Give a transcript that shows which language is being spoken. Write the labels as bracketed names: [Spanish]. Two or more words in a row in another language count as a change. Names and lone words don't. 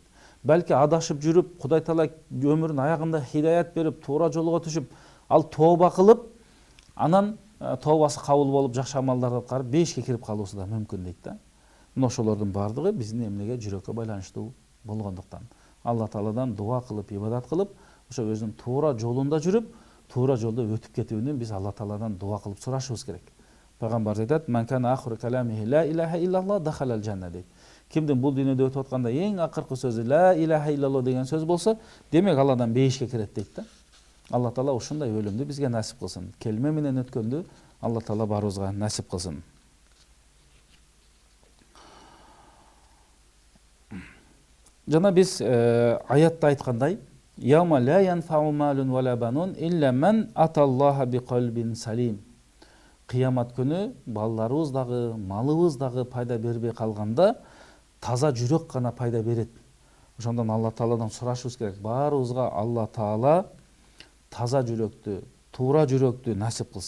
[Kyrgyz] Балки адашып жүрүп, Кудай Таала өмүрүнүн аягында хидаят берип, туура жолго түшүп, ал тооба кылып, анан тообасы кабыл болуп, жакшы амалдарды аткарып, бейишке кирип калуусу да мүмкүн дейт да. Мына ошолордун бардыгы биздин эмнеге, жүрөккө байланыштуу болгондуктан Алла Тааладан дуа кылып, ибадат кылып, ошо өзүнүн туура жолунда жүрүп, туура жолдо өтүп кетүүнү биз Алла Тааладан дуа кылып сурашыбыз керек. Пайгамбарыбыз айтат: [Arabic] "من كان آخر كلامه لا إله إلا الله دخل الجنة" дейт. [Kyrgyz] Кимдин бул дүйнөдө өтүп атканда эң акыркы сөзү [Arabic] لا إله إلا الله [Kyrgyz] деген сөз болсо, демек ал адам бейишке кирет дейт да. Алла Таала ушундай өлүмдү бизге насип кылсын. Келме менен өткөндү Алла Таала баарыбызга насип кылсын. Жана биз аятта айткандай, [Arabic] "يوم لا ينفع مال و لا بنون إلا من أتى الله بقلب سليم." [Kyrgyz] Кыямат күнү балдарыбыз дагы, малыбыз дагы пайда бербей калганда, таза жүрөк гана пайда берет. Ошондон Алла Тааладан сурашыбыз керек. Баарыбызга Алла Таала таза жүрөктү, туура жүрөктү насип кылсын.